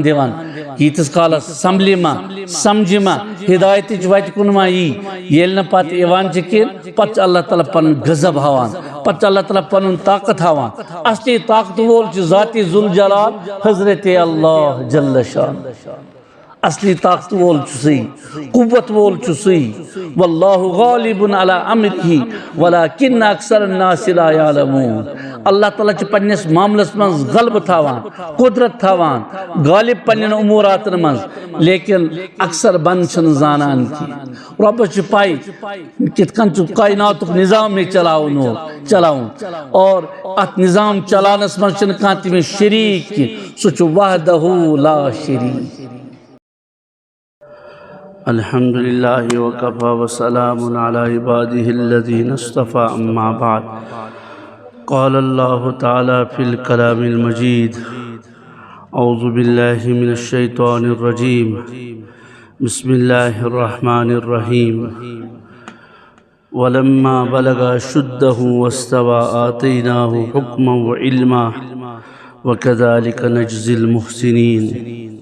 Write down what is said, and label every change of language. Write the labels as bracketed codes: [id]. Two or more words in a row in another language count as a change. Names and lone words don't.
[ks] دِوان ییٖتِس کالس سمبلہِ ما سمجھِ ما ہدایتٕچ وتہِ کُن ما یی ییٚلہِ نہٕ پتہٕ یِوان چھِ کِہیٖنۍ پتہٕ چھُ اللہ تعالیٰ پنُن غضب ہاوان پتہٕ چھُ اللہ تعالیٰ پنُن طاقت ہاوان اصلی طاقت وول چھُ ذاتِ ذوالجلال حضرت اللہ جل شان اصلی طاقت وول چھُ سُے قوت وول چھُ سُے [ar] واللہ غالب علی امرہ ولکن اکثر الناس لا یعلمون [ks] اللہ تعالیٰ چھُ پننس معاملس منٛز غلبہٕ تھاوان قدرت تھاوان غالب پننٮ۪ن اموراتن منٛز لیکن اکثر بنٛد چھِنہٕ زانان کینٛہہ رۄبس چھُ پاے کِتھ کٔنۍ چھُ کائناتُک نظام مےٚ چلاوُن اور اتھ نظام چلاونس منٛز چھُنہٕ کانٛہہ تٔمِس شریٖک کینٛہہ سُہ چھُ [ar] وحدہ لا شریٖک الحمد لله وكفى وسلام على عباده الذين اصطفى أما بعد قال الله تعالى في الكلام المجيد أعوذ بالله من الشيطان الرجيم بسم الله الرحمن الرحيم ولما بلغ أشده واستوى آتيناه حكما وعلما وكذلك نجزي المحسنين